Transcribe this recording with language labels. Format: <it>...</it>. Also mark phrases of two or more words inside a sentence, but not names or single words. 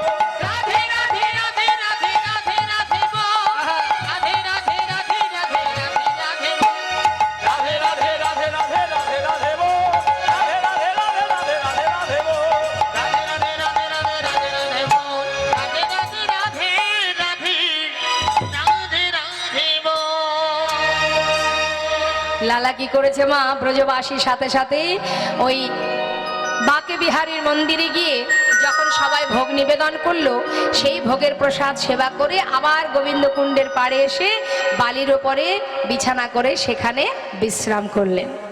<hi>राधे राधे राधे राधे राधे राधे बोल, राधे राधे राधे राधे राधे राधे बोल, राधे राधे राधे राधे राधे राधे बोल, राधे राधे राधे राधे राधे राधे बोल, राधे राधे राधे राधे राधे राधे बोल, राधे राधे राधे राधे राधे राधे बोल।</hi> <bn>লালা কি করেছে মা, ব্রজবাসীর সাথে সাথে ওই বাঁকে বিহারীর মন্দিরে গিয়ে যখন সবাই ভোগ নিবেদন করলো, সেই ভোগের প্রসাদ সেবা করে আবার গোবিন্দ কুণ্ডের পাড়ে এসে বালির ওপরে বিছানা করে সেখানে বিশ্রাম করলেন।</bn>